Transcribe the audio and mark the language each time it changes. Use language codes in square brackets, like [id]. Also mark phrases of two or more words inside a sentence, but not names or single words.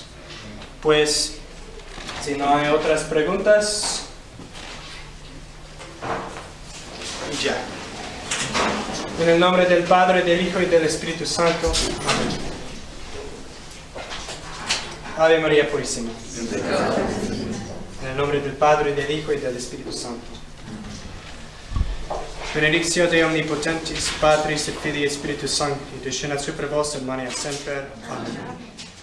[es] Pues, si no hay otras preguntas, ya. En el nombre del Padre, del Hijo y del Espíritu Santo. Amén. Ave María Purísima. En el nombre del Padre, del Hijo y del Espíritu Santo. [la] Benedictio Dei Omnipotentis, Patris et Filii et Spiritus Sancti, descendat super vos et manet semper. Amen.